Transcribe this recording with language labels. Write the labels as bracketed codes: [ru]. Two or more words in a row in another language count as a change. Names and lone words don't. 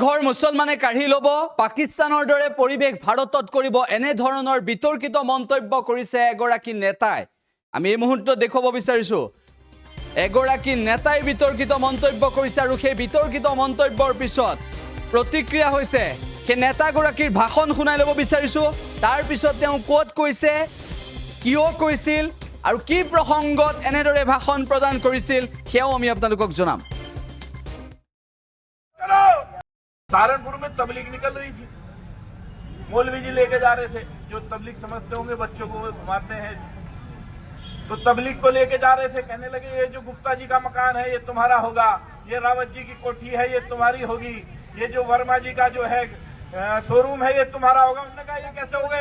[as] ঘৰ মুছলমানে কাঢ়ি ল'ব পাকিস্তানৰ দৰে পৰিবেশ ভাৰতত কৰিব এনে ধৰণৰ বিতৰ্কিত মন্তব্য কৰিছে এগৰাকী নেতাই আমি এই মুহূৰ্তত দেখুৱাব বিচাৰিছো এগৰাকী নেতাই বিতৰ্কিত মন্তব্য কৰিছে আৰু সেই বিতৰ্কিত মন্তব্যৰ পিছত প্ৰতিক্ৰিয়া হৈছে সেই নেতাগৰাকীৰ ভাষণ শুনাই ল'ব বিচাৰিছো তাৰ পিছত তেওঁ কোট কৈছে কিয় কৈছিল আৰু কি প্ৰসংগত এনেদৰে ভাষণ প্ৰদান কৰিছিল সেয়াও আমি আপোনালোকক জনাম [hi] सहारनपुर में तबलीग निकल रही थी मौलवी जी लेके जा रहे थे जो तबलीग समझते होंगे बच्चों को घुमाते हैं तो तबलीग को लेके जा रहे थे कहने लगे ये जो गुप्ता जी का मकान है ये तुम्हारा होगा ये रावत जी की कोठी है ये तुम्हारी होगी ये जो वर्मा जी का जो है शोरूम है ये तुम्हारा होगा उन्होंने कहा ये कैसे होगा